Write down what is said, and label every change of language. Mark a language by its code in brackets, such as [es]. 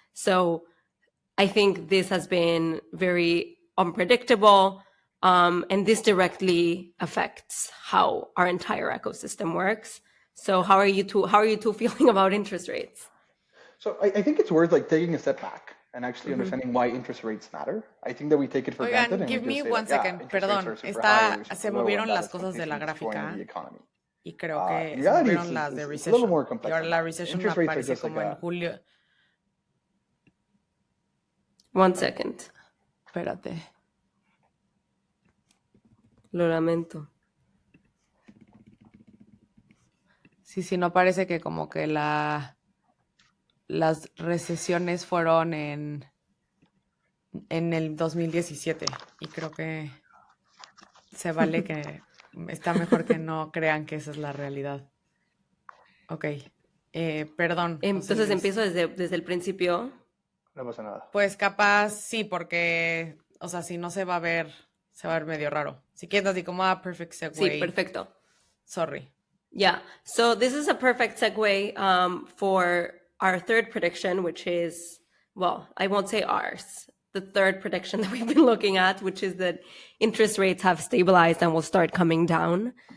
[en] So I think this has been very unpredictable, and this directly affects how our entire ecosystem works. So how are you two feeling about interest rates? So I think it's worth taking a step back and actually understanding why interest rates matter. I think that we take it for granted. Give me one second. [es] Perdón, se movieron las cosas de la gráfica y creo que se movieron las de recession. Y ahora la recession aparece como en julio. [en] One second. [es] Espérate. Lo lamento. Sí, no parece que como que las recesiones fueron en el 2017 y creo que se vale que está mejor que no crean que esa es la realidad. Ok, perdón. Entonces empiezo desde el principio. No pasa nada. Pues capaz sí, porque, o sea, si no se va a ver medio raro. Si quieres así como [en] perfect segue. [es] Sí, perfecto. [en] Sorry. Yeah, so this is a perfect segue for our third prediction, which is, well, I won't say ours, the third prediction that we've been looking at, which is that interest rates have stabilized and will start coming down.